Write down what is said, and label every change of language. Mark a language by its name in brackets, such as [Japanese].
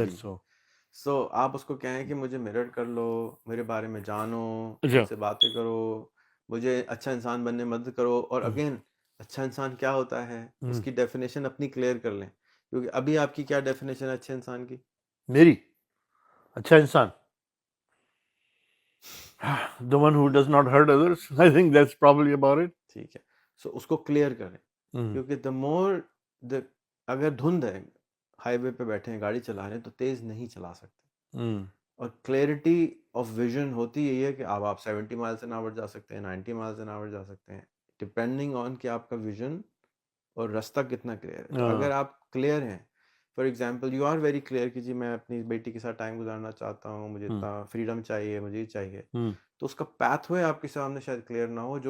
[English] that be. so? [Urdu] سو آپ اس کو کہیں کہ مجھے mirror کر لو, میرے بارے میں جانو, اچھا. مجھ سے باتیں کرو, مجھے اچھا انسان بننے میں مدد کرو. اور اگین اچھا انسان کیا ہوتا ہے اس کی ڈیفینیشن اپنی کلیئر کر لیں, کیونکہ ابھی آپ کی کیا ڈیفینیشن ہے اچھے انسان کی. میری اچھا انسان [English] the one who does not hurt others. I think that's probably about it. [Urdu] ٹھیک ہے, سو اس کو کلیئر کریں. کیونکہ [English] the more [Urdu] اگر دھند ہے, ہائی وے پہ بیٹھے ہیں گاڑی چلا رہے ہیں تو تیز نہیں چلا سکتے. اور کلیئرٹی آف ویژن ہوتی یہی ہے کہ آپ 70 مائلز این آور جا سکتے ہیں, 90 مائلز این آور جا سکتے ہیں, ڈپینڈنگ آن کہ آپ کا ویژن اور راستہ کتنا کلیئر ہے. تو اگر آپ کلیئر ہیں, [English] for example you are very clear [Urdu] کہ جی میں اپنی بیٹی کے ساتھ ٹائم گزارنا چاہتا ہوں, مجھے اتنا فریڈم چاہیے, مجھے یہ چاہیے, تو اس کا پاتھ وے آپ کے سامنے شاید کلیئر نہ ہو.